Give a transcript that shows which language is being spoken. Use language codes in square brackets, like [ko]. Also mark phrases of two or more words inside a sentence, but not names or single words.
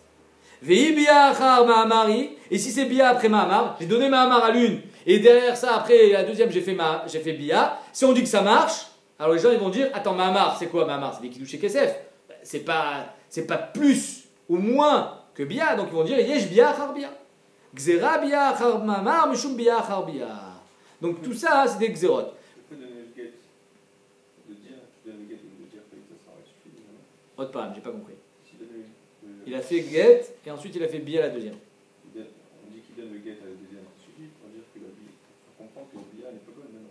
[he] וי ביאה אחר מאמרי. [fr] Et si c'est Bia après Mahamar, j'ai donné Mahamar à l'une. Et derrière ça, après la deuxième, j'ai fait Bia. Si on dit que ça marche, alors les gens ils vont dire attends, Mahamar, c'est quoi Mahamar? C'est des Kiddush et Kesef. C'est pas plus ou moins que Bia. Donc ils vont dire [he] יש ביאה אחר ביאה. גזרה ביאה אחר מאמר, משום ביאה אחר ביאה. [fr] Donc tout ça, c'est des Gzerot. Tu peux donner le get de dire, tu donnes le get de dire que ça suffit. Autre pas, j'ai pas compris. Si Il a fait get et ensuite il a fait Bia la deuxième. on dit qu'il donne le get à la deuxième, ça suffit pour dire que la bia. On comprend que la bia n'est pas bonne.